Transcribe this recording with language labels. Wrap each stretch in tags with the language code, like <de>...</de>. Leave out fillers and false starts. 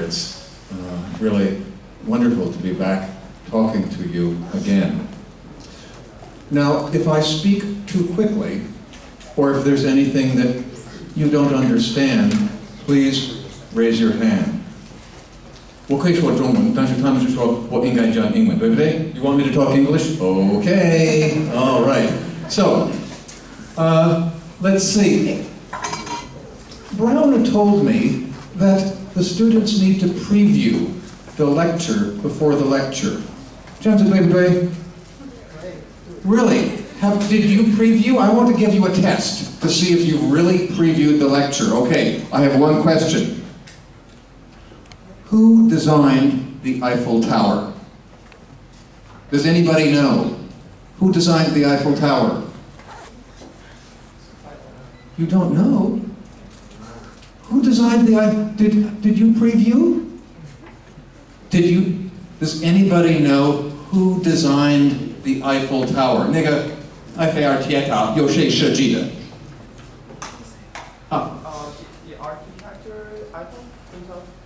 <en>It's really wonderful to be back talking to you again. Now, if I speak too quickly, or if there's anything that you don't understand, please raise your hand.</en> <zh>我可以说中文，但是他们是说我应该讲英文，对不对?</zh> <en>You want me to talk English? Okay. All right. So, let's see. Brown told me that the students need to preview the lecture before the lecture.</en> <zh>这样子对不对?</zh> <en>Really? Did you preview? I want to give you a test to see if you've really previewed the lecture. Okay, I have one question. Who designed the Eiffel Tower? Does anybody know? Who designed the Eiffel Tower? You don't know? Who designed the Eiffel? Did you preview? Does anybody know who designed the Eiffel Tower?</en> <zh>那个埃菲尔铁塔由谁设计的？</zh> <en>The architecture, I don't think so.</en>